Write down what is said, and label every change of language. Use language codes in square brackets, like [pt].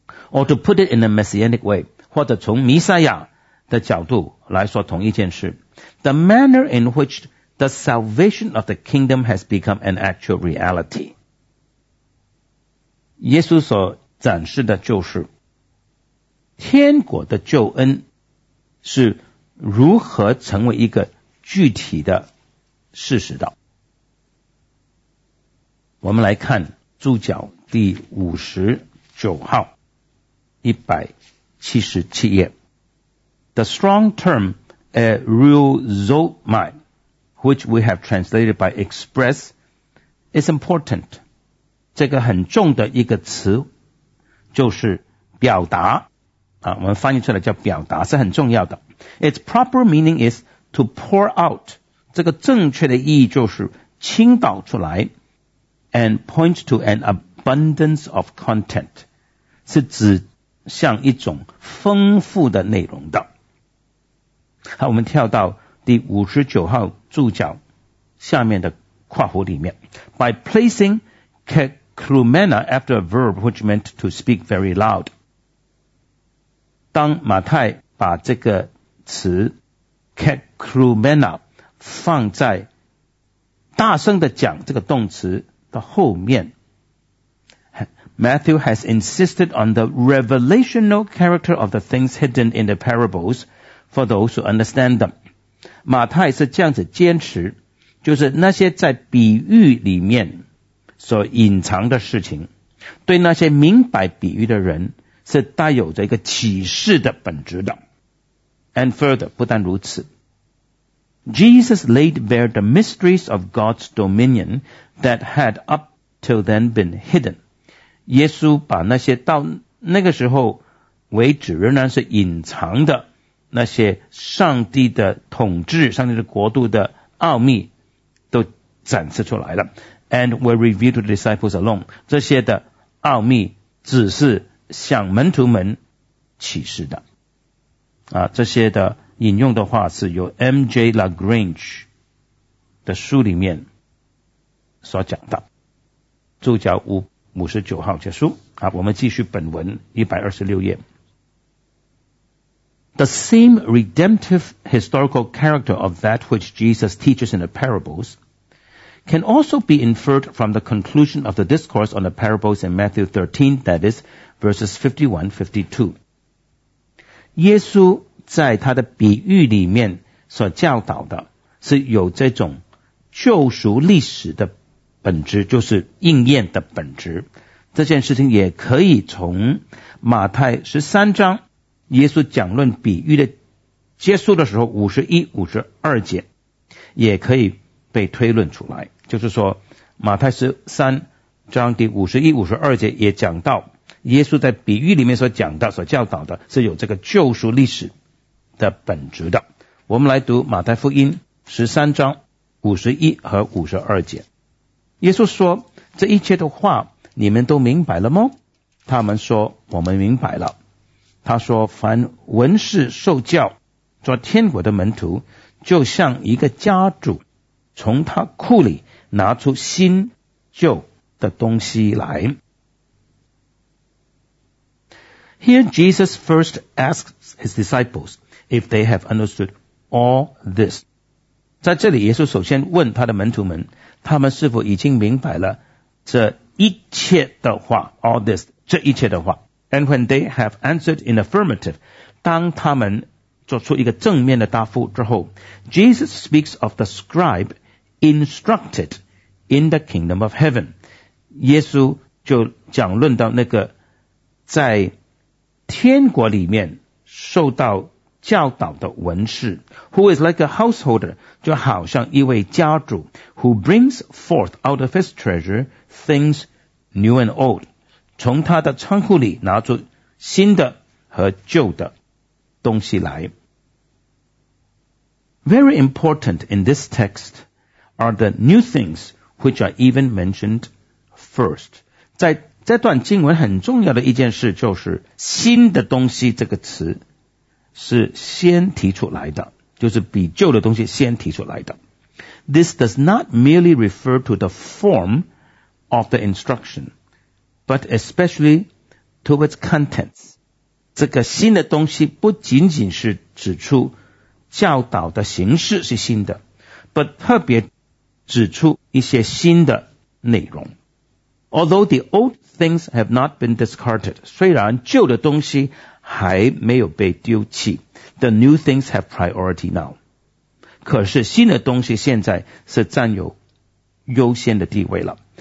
[en] Or to put it in a messianic way, [zh] 或者从弥赛亚的角度来说同一件事， [en] The manner in which the salvation of the kingdom has become an actual reality。 [zh] 耶稣所展示的就是天国的救恩是如何成为一个具体的事实的。我们来看注脚第59号177页。 [en] The strong term erizomai, which we have translated by express, is important. [zh] 这个很重的一个词就是表达啊，我们翻译出来叫表达，是很重要的。 [en] Its proper meaning is to pour out. [zh] 这个正确的意义就是倾倒出来。 [en] And point to an abundance of content, [zh] 是指向一种丰富的内容的。好，我们跳到第59号注脚下面的括弧里面。 [en] By placing kekrumena after a verb which meant to speak very loud, [zh] 当马太把这个词 kekrumena 放在大声的讲这个动词的后面， [en] Matthew has insisted on the revelational character of the things hidden in the parables for those who understand them. [zh] 马太是这样子坚持，就是那些在比喻里面所隐藏的事情，对那些明白比喻的人是带有着一个启示的本质的。 [en] And further, [zh] 不但如此， [en] Jesus laid bare the mysteries of God's dominionthat had up till then been hidden. [zh] 耶稣把那些到那个时候为止仍然是隐藏的那些上帝的统治，上帝的国度的奥秘都展示出来了。 [en] And were revealed to the disciples alone. [zh] 这些的奥秘只是向门徒们启示的。啊，这些的引用的话是由 M.J. LaGrange 的书里面所讲的。注脚59号结束。好，我们继续本文126页。 [en] The same redemptive historical character of that which Jesus teaches in the parables can also be inferred from the conclusion of the discourse on the parables in Matthew 13, that is, verses 51-52. [zh] 耶稣在他的比喻里面所教导的是有这种救赎历史的本质，就是应验的本质。这件事情也可以从马太13章耶稣讲论比喻的结束的时候51-52节也可以被推论出来，就是说马太13章第51-52节也讲到耶稣在比喻里面所讲的所教导的是有这个救赎历史的本质的。我们来读马太福音13章 51和52节。耶稣说，这一切的话你们都明白了吗？他们说，我们明白了。他说，凡文士受教做天国的门徒，就像一个家主从他库里拿出新旧的东西来。 [en] Here Jesus first asks his disciples if they have understood all this. [zh] 在这里耶稣首先问他的门徒们，他们是否已经明白了这一切的话， [en] all this, [zh] 这一切的话。 [en] And when they have answered in affirmative, [zh] 当他们做出一个正面的答复之后， [en] Jesus speaks of the scribe instructed in the kingdom of heaven. [zh] 耶稣就讲论到那个在天国里面受到教导的文士， [en] who is like a householder, [zh] 就好像一位家主， [en] who brings forth out of his treasure things new and old, [zh] 从他的仓库里拿出新的和旧的东西来。 [en] Very important in this text are the new things which are even mentioned first. [zh] 在这段经文很重要的一件事就是新的东西这个词是先提出来的，就是比旧的东西先提出来的。 [en] This does not merely refer to the form of the instruction, but especially to its contents. [zh] 这个新的东西不仅仅是指出教导的形式是新的， but 特别指出一些新的内容。 [en] Although the old things have not been discarded, [zh] 虽然旧的东西还没有被丢弃， [en] the new things have priority now. [zh] 可是新的东西现在是占有优先的地位了。